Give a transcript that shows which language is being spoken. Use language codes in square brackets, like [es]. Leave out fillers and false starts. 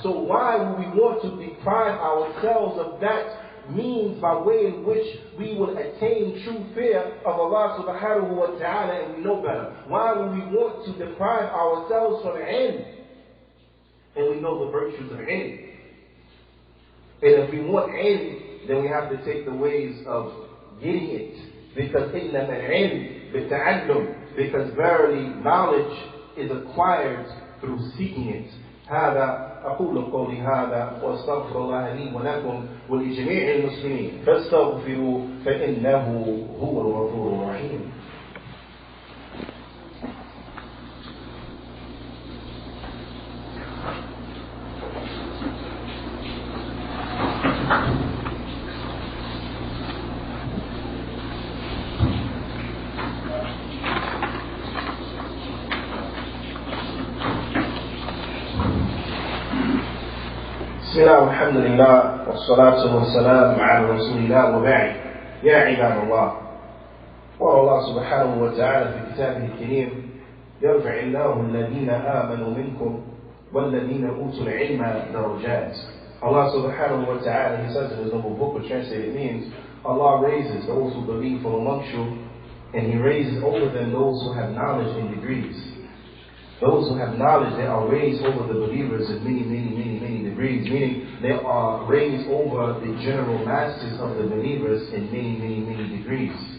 [en] So why would we want to deprive ourselves of that means by way in which we will attain true fear of Allah subhanahu wa ta'ala, and we know better? Why would we want to deprive ourselves from ilm? And we know the virtues of ilm. And if we want ilm, then we have to take the ways of getting it. Because [ar] إِنَّمَا الْعِلْمِ بِالتَّعَلُّمِ. [en] Because verily knowledge is acquired through seeking it. [ar] هذا أقول قولي هذا وأستغفر الله لي ولكم ولجميع المسلمين فاستغفروا فإنه هو الغفور الرحيم. بسم الله والحمد لله والصلاة والسلام على رسول الله وبعد. يا عباد الله، قال الله سبحانه وتعالى في كتابه الكريم: يرفع الله الذين آمنوا منكم والذين أوتوا العلم درجات. [en] Allah subhanahu wa ta'ala, He says in His noble book, which translated means Allah raises those who believe from amongst you, and He raises over them those who have knowledge in degrees. Those who have knowledge, they are raised over the believers in many degrees, meaning they are raised over the general masses of the believers in many degrees.